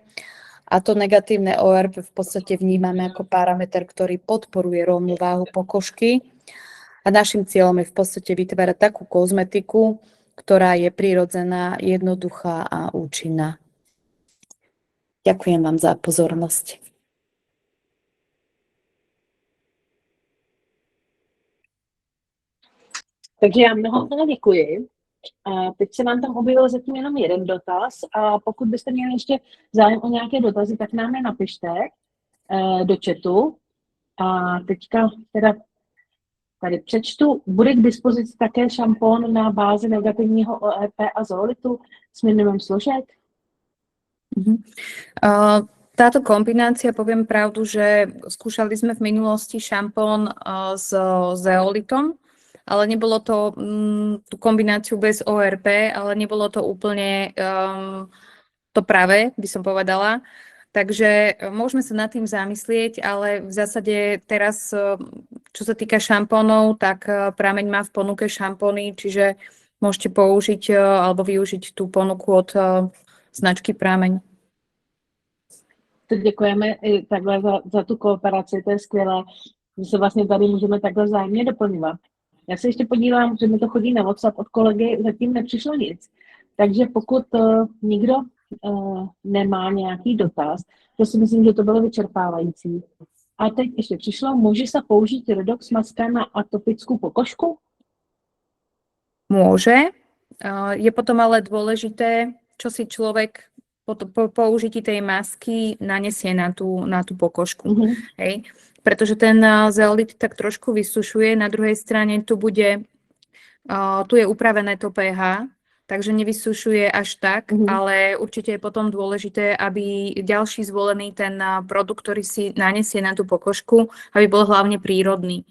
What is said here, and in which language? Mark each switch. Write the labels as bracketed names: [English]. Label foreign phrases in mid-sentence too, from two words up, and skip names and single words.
[Slovak] A to negatívne ORP v podstate vnímame ako parameter, ktorý podporuje rovnú váhu pokožky. A našim cieľom je v podstate vytvárať takú kozmetiku, ktorá je prirodzená, jednoduchá a účinná. Ďakujem vám za pozornosť. [Czech] Takže já mnohokrát děkuji. Teď se vám tam objevil zatím jenom jeden dotaz a pokud byste měli ještě zájem o nějaké dotazy, tak nám je napište do chatu. A teďka teda tady přečtu, bude k dispozici také šampón na bázi negativního ORP a zeolitu s minimum složek? [Slovak] Táto kombinácia, poviem pravdu, že skúšali sme v minulosti šampón s zeolitom ale nebolo to tú kombináciu bez ORP, ale nebolo to úplne to pravé, by som povedala. Takže môžeme sa nad tým zamyslieť, ale v zásade teraz, čo sa týka šampónov, tak Prameň má v ponuke šampóny, čiže môžete použiť alebo využiť tú ponuku od značky Prameň. [Czech] To děkujeme i takhle za tu kooperaci, to je skvělé, že se vlastně tady můžeme takhle vzájemně doplňovat. Já se ještě podívám, že mi to chodí na WhatsApp od kolegy, zatím nepřišlo nic. Takže pokud nikdo nemá nějaký dotaz, to si myslím, že to bylo vyčerpávající. A teď ještě přišlo, může se použít Redox maska na atopickou pokožku? [Slovak] Môže. Je potom ale dôležité, čo si človek po použití tej masky nanesie na tú pokožku. Hej? Pretože ten zeolit tak trošku vysušuje, na druhej strane tu je upravené to pH, takže nevysušuje až tak, ale určite je potom dôležité, aby ďalší zvolený ten produkt, ktorý si nanesie na tú pokožku, aby bol hlavne prírodný.